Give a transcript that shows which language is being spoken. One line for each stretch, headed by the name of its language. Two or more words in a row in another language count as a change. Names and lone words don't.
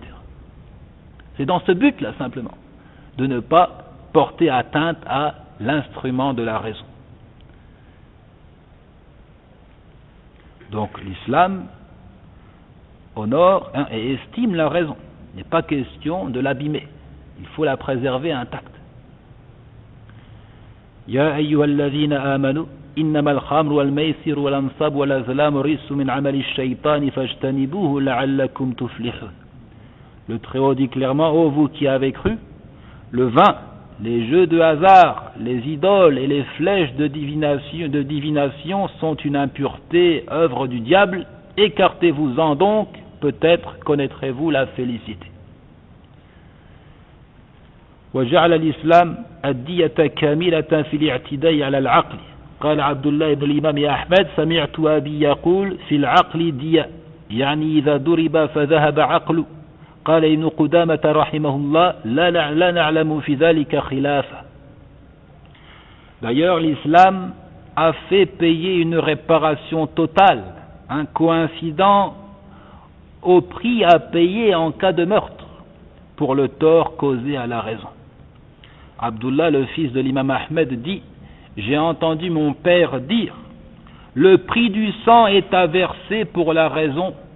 French: C'est dans ce but-là, simplement, de ne pas porter atteinte à l'instrument de la raison. Donc l'islam honore et estime la raison. Il n'est pas question de l'abîmer. Il faut la préserver intacte.
Arabic: يا أيها الذين آمنوا إنما الخمر والميسر والأنصاب والأزلام رجس من عمل الشيطان فاجتنبوه لعلكم تفلحون.
French: Le Très-Haut dit clairement, ô vous qui avez cru, le vin, les jeux de hasard, les idoles et les flèches de divination sont une impureté, œuvre du diable, écartez-vous-en donc, peut-être connaîtrez-vous la félicité.
Arabic: وجعل الإسلام الدية كاملة في الاعتداء على العقل. قال عبد الله بن الإمام أحمد سمعت أبي يقول في العقل دية يعني إذا ضرب فذهب عقله. قال ابن قدامة رحمه الله لا نعلم في ذلك خلافا.
French: D'ailleurs, l'islam a fait payer une réparation totale, coïncident au prix à payer en cas de meurtre pour le tort causé à la raison. Abdullah, le fils de l'imam Ahmed, dit, j'ai entendu mon père dire, le prix du sang est à verser pour la raison.